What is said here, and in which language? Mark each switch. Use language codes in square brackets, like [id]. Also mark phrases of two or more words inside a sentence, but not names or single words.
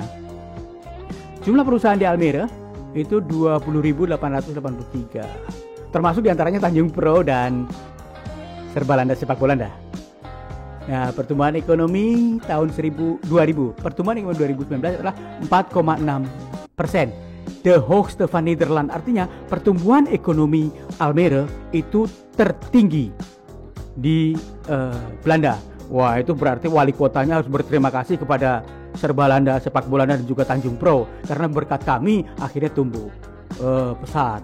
[id] Jumlah perusahaan di Almere itu 20.883. Termasuk diantaranya Tanjung Pro dan Serbalanda Sepak Bolanda. Nah, pertumbuhan ekonomi tahun 2000, pertumbuhan ekonomi 2019 adalah 4,6%. [nl] De hoogste van Nederland, [id] artinya pertumbuhan ekonomi Almere itu tertinggi di Belanda. Wah, itu berarti wali kotanya harus berterima kasih kepada Serbalanda Sepak Bolanda dan juga Tanjung Pro, karena berkat kami akhirnya tumbuh pesat.